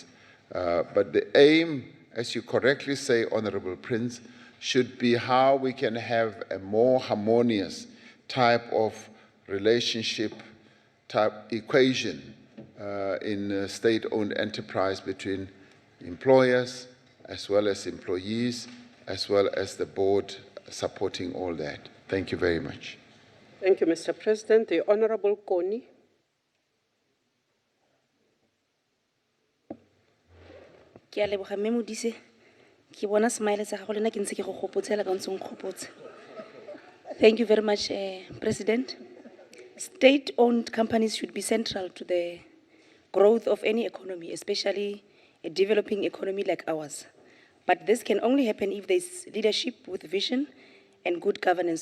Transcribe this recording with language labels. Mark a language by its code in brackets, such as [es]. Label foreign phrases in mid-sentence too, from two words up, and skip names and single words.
[en] But the aim, as you correctly say, Honorable Prince, should be how we can have a more harmonious type of relationship, type equation in state-owned enterprise between employers as well as employees, as well as the board supporting all that. Thank you very much. Thank you, Mr. President. The Honorable Koni. [tn] Ke a leboga mme Modise. Ke bona smile sa gago lena ke ntse ke go gopotsela ka ntse ngkgopotse. [en] Thank you very much, President. State-owned companies should be central to the growth of any economy, especially a developing economy like ours. But this can only happen if there's leadership with vision and good governance.